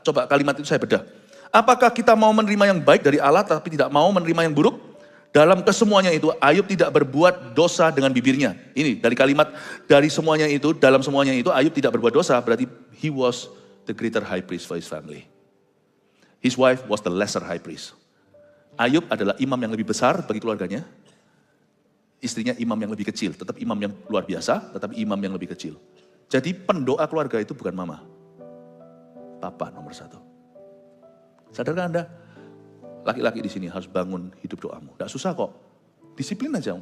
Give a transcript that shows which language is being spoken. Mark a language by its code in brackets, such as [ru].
[id] Coba kalimat itu saya bedah. Apakah kita mau menerima yang baik dari Allah tapi tidak mau menerima yang buruk? Dalam kesemuanya itu Ayub tidak berbuat dosa dengan bibirnya. Ini dari kalimat dari semuanya itu, dalam semuanya itu Ayub tidak berbuat dosa, berarti [en] he was the greater high priest for his family. His wife was the lesser high priest. [id] Ayub adalah imam yang lebih besar bagi keluarganya. Istrinya imam yang lebih kecil, tetap imam yang luar biasa, tetapi imam yang lebih kecil. Jadi pendoa keluarga itu bukan mama. Papa nomor satu. Sadarkah Anda? Laki-laki di sini harus bangun hidup doamu. Tidak susah kok. Disiplin aja.